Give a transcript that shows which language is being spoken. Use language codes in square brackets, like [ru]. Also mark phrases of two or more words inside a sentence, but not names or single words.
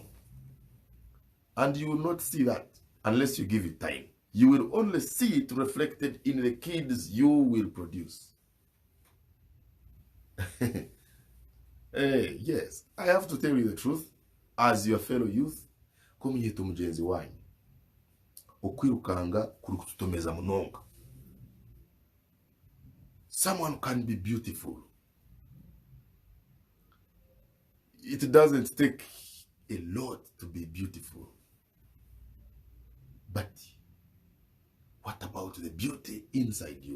[en] And you will not see that unless you give it time. You will only see it reflected in the kids you will produce. Yes, I have to tell you the truth. As your fellow youth, [cgg] kumyeto mugenzi wanyu. Okwirukanga kuri kututomeza munonga. [en] Someone can be beautiful. It doesn't take a lot to be beautiful. But what about the beauty inside you?